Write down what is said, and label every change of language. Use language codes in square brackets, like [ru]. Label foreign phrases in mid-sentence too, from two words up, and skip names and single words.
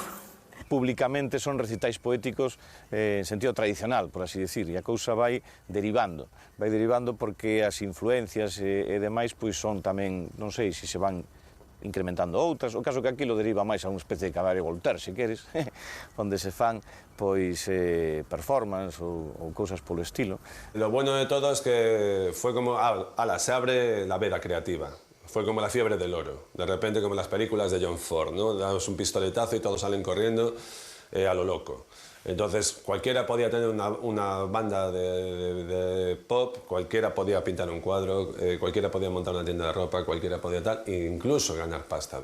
[gl] Públicamente son recitais poéticos en sentido tradicional, por así decir, e a cousa vai derivando porque as influencias e demais pois son tamén, non sei se se van incrementando outras, o caso que aquilo deriva máis a unha especie de Cabaret Voltaire, se queres, onde se fan pois performance ou cousas polo estilo. [es] Lo bueno de todo es que fue como, se abre la veda creativa. Fue como la fiebre del oro, de repente como las películas de John Ford, ¿no? Damos un pistoletazo y todos salen corriendo a lo loco. Entonces cualquiera podía tener una banda de pop, cualquiera podía pintar un cuadro, cualquiera podía montar una tienda de ropa, cualquiera podía tal, e incluso ganar pasta.